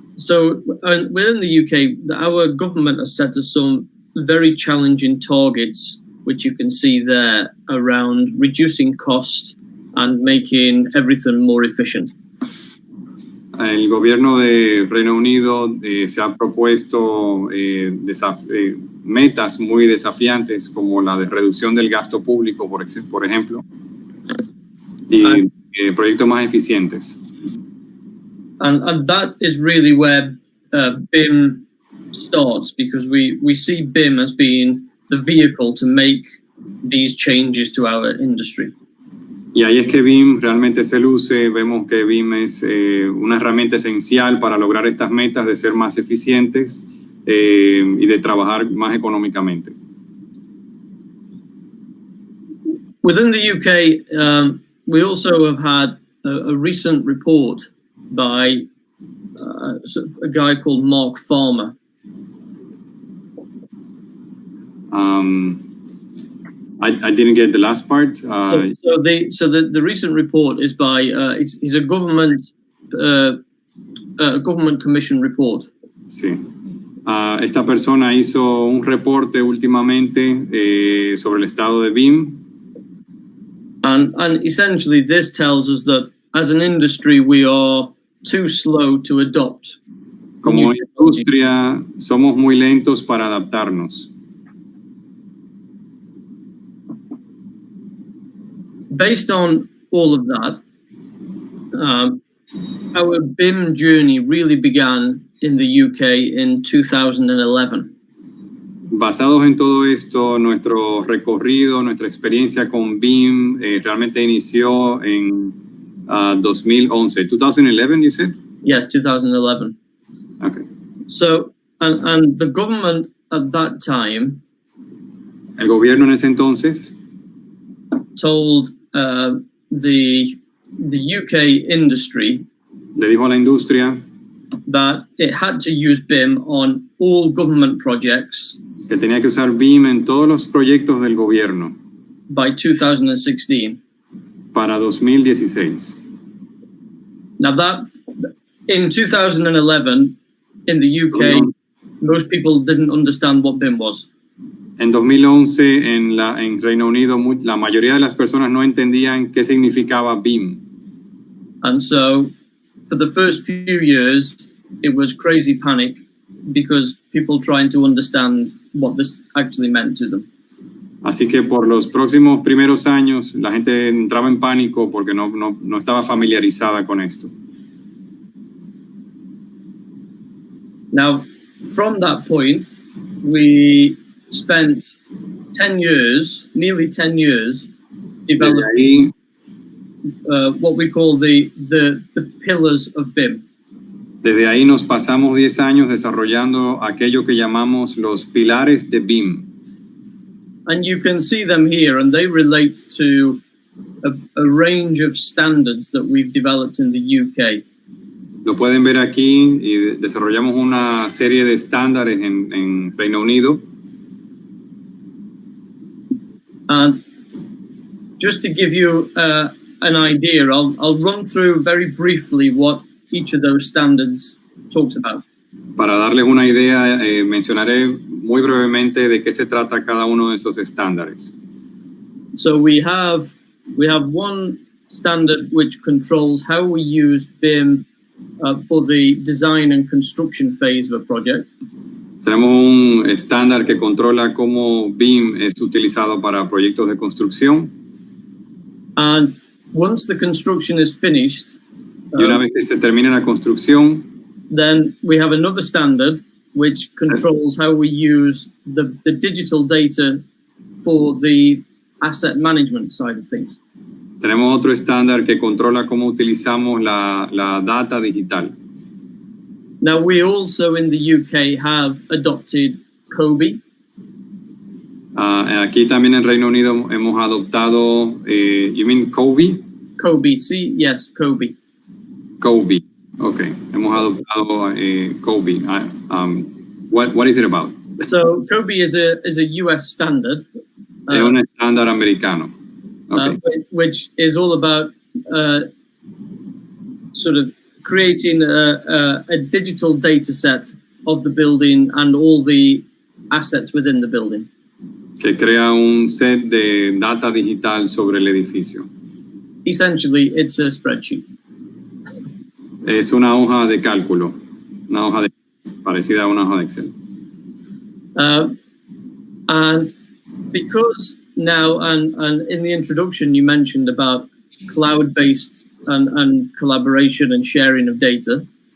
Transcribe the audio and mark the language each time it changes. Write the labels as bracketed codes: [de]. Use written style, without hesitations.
[en] So within the UK, our government has set us some very challenging targets, which you can see there, around reducing cost and making everything more efficient. [es] El gobierno de Reino Unido se ha propuesto metas muy desafiantes, como la de reducción del gasto público, por ejemplo, y proyectos más eficientes. [en] And that is really where BIM starts, because we see BIM as being the vehicle to make these changes to our industry. [es] Y ahí es que BIM realmente se luce. Vemos que BIM es una herramienta esencial para lograr estas metas de ser más eficientes y de trabajar más económicamente. [en] Within the UK, we also have had a recent report by a guy called Mark Farmer. I didn't get the last part. So the recent report is by he's a government commission report. [es] Sí. Esta persona hizo un reporte últimamente sobre el estado de BIM. [en] And essentially this tells us that as an industry we are too slow to adopt. [es] Como industria somos muy lentos para adaptarnos. [en] Based on all of that, our BIM journey really began in the UK in 2011. [es] Basados en todo esto, nuestro recorrido, nuestra experiencia con BIM realmente inició en 2011. [en] 2011, you said? Yes, 2011. Okay. So, and the government at that time, [es] el gobierno en ese entonces, [en] told the UK industry, [es] le dijo a la industria, [en] that it had to use BIM on all government projects, [es] que tenía que usar BIM en todos los proyectos del gobierno, [en] by 2016. [es] Para 2016. [en] Now that, in 2011, in the UK, most people didn't understand what BIM was. [es] En 2011, en Reino Unido, la mayoría de las personas no entendían qué significaba BIM. [en] And so, for the first few years, it was crazy panic, because people trying to understand what this actually meant to them. [es] Así que por los próximos primeros años, la gente entraba en pánico porque no estaba familiarizada con esto. [en] Now, from that point, we spent 10 years, nearly 10 years, developing what we call the pillars of BIM. [es] Desde ahí nos pasamos 10 años desarrollando aquello que llamamos los pilares de BIM. [en] And you can see them here, and they relate to a range of standards that we've developed in the UK. [es] Lo pueden ver aquí, y desarrollamos una serie de estándares en Reino Unido. [en] And just to give you an idea, I'll run through very briefly what each of those standards talks about. [es] Para darles una idea, mencionaré muy brevemente de qué se trata cada uno de esos estándares. [en] So we have one standard which controls how we use BIM for the design and construction phase of a project. [es] Tenemos un estándar que controla cómo BIM es utilizado para proyectos de construcción. [en] And once the construction is finished, [es] y una vez que se termine la construcción, [en] then we have another standard which controls how we use the digital data for the asset management side of things. [es] Tenemos otro estándar que controla cómo utilizamos la data digital. [en] Now, we also in the UK have adopted COBie. [es] Aquí también en Reino Unido hemos adoptado, [en] you mean COBie? [es] COBie, sí, [en] yes, [es] COBie. [en] COBie, okay. [es] Hemos adoptado COBie. [en] What is it about? So COBie is a US standard. [es] Es un estándar americano. [en] Okay. Which is all about sort of creating a digital data set of the building and all the assets within the building. [es] Que crea un set de data digital sobre el edificio. [en] Essentially, it's a spreadsheet. [es] Es una hoja de cálculo, parecida a una hoja de Excel. [en] And because now, and in the introduction, you mentioned about cloud-based and collaboration and sharing of data.